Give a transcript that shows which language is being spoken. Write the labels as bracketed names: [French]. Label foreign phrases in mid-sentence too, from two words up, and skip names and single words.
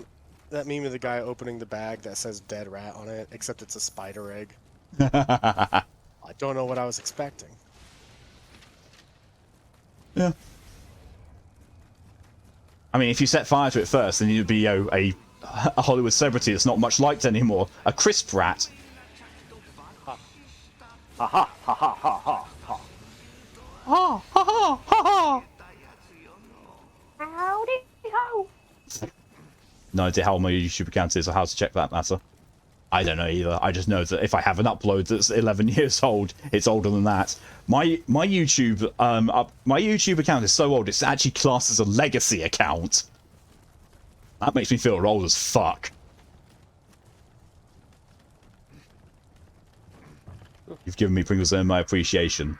[English] That meme of the guy opening the bag that says dead rat on it, except it's a spider egg. I don't know what I was expecting. Yeah. I mean, if you set fire to it first, then you'd be a Hollywood celebrity that's not much liked anymore. A crisp rat. Ha ha ha ha ha ha ha. Ha ha ha ha ha. Howdy ho. No idea how my YouTube account is or how to check that matter. I don't know either. I just know that if I have an upload that's 11 years old, it's older than that. My YouTube account is so old it's actually classed as a legacy account. That makes me feel old as fuck. You've given me Pringles and my appreciation.